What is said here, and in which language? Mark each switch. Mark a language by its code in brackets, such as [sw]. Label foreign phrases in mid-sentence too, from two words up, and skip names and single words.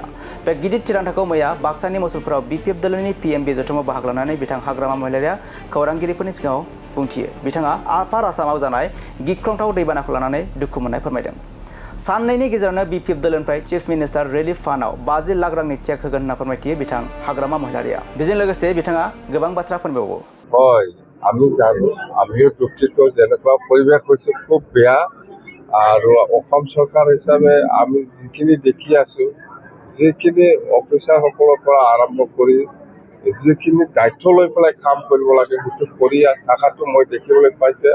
[brx] बे गिदिर थिरांथाखौ मैया बाक्सानि मुसलपुराव बिपिएफ दोलोनि पिएमबि जथुमाव बाहागो लानानै बिथां हाग्रामा महिलारिया खौरांगिरिफोरनि सिगाङाव बुंथियो। बिथाङा आफार आसामाव जानाय गिख्रंथाव दैबानाखौ लानानै दुखु मोननाय फोरमायदों। साननैनि गेजेरावनो बिपिएफ दोलोनिफ्राय [en] chief minister relief [brx] फान्डआव 50 लाख रांनि चेक होगोन होनना फोरमायथियो बिथां हाग्रामा महिलारिया। बेजों लोगोसे बिथाङा गोबां बाथ्रा फोरमायबावो। [as] আমি জানো, আমিও দুঃখিত, যেনেকুৱা পৰিৱেশ হৈছে খুব বেয়া। আৰু অসম চৰকাৰ হিচাপে আমি যিখিনি দেখি আছো, যিখিনি অফিচাৰসকলৰ পৰা আৰম্ভ কৰি যিখিনি দায়িত্ব লৈ পেলাই কাম কৰিব লাগে সেইটো কৰি থকাটো মই দেখিবলৈ পাইছে।